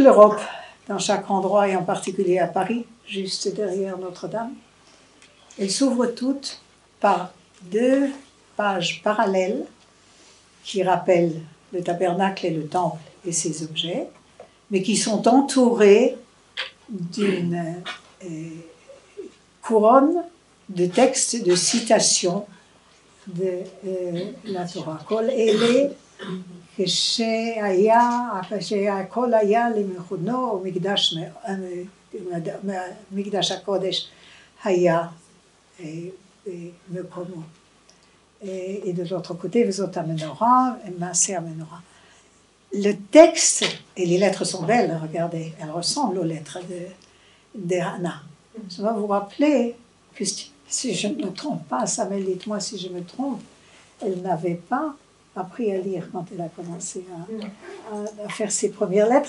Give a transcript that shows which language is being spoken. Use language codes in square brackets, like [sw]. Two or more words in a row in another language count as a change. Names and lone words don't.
[fr] l'Europe, dans chaque endroit et en particulier à Paris, juste derrière Notre-Dame, elles s'ouvrent toutes par 2 pages parallèles qui rappellent le tabernacle et le temple et ses objets, mais qui sont entourées d'une couronne de textes, de citations de la Torah. [he] כל אלה כשהיה הכל היה למכונו ומקדש הקודש היה במקומו. [fr] Et de l'autre côté, [he] וזאת המנורה, מעשה המנורה. [fr] Le texte, et les lettres sont belles, regardez, elles ressemblent aux lettres de Hannah. Ça va vous rappeler que si je ne me trompe pas, Samuel, dites-moi si je me trompe, elle n'avait pas appris à lire quand elle a commencé à faire ses premières lettres.